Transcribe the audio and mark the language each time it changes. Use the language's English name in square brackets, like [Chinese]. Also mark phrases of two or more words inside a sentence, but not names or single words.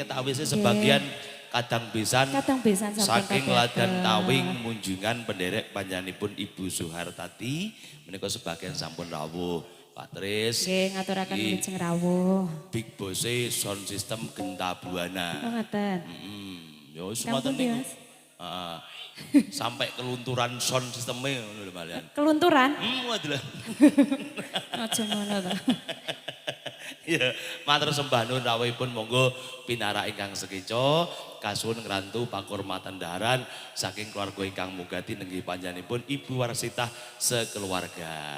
[Javanese] wis sebagian kadang pisan Kadang besan sampun saking kadang. Ladan Tawing Munjungan penderek panjenenganipun Ibu Suhartati menika sebagian sampun rawuh. Pak Tris. Nggih, ngaturaken Iki wilujeng rawuh. Big Boss [English] sound system [Javanese] Genta Buana. Oh, ngoten. Ya wis Kampung ngoten niku. Mas. Heeh. Sampai kelunturan sound sistemnya ngono lho malian. Kelunturan? Waduh. Aja ngono to. Ya, matur sembah nuwun rawuhipun monggo pinarak ingkang sekeca kasuwun ngrantu pakurmatan daharan saking keluarga ingkang mugati nenggih panjenenganipun Ibu Warsitah sekeluarga.